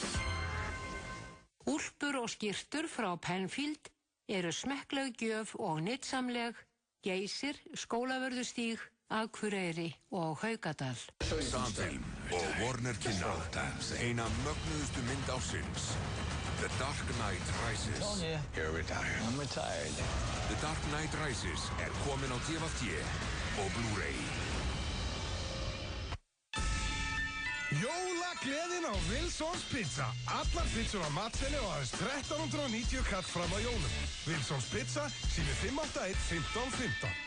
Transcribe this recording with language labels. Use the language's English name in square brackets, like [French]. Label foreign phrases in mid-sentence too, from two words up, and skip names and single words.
[Icelandic] Úlpur og skyrtur frá Penfield eru smekkleg gjöf og nytsamleg, Geysir, Skólavörðustíg, Akureyri og Haukadal. Sandfilm og Warner kynna eina mögnuðustu mynd ársins. The Dark Knight Rises. [English] You're retired. I'm retired. [Icelandic] The Dark Knight Rises komin á DVD og Blu-ray. Jólagleðin á Wilsons Pizza. Allar pizzur á matseili og aðeins 1390 kall fram á jólum. Wilsons Pizza, sími 581 1515.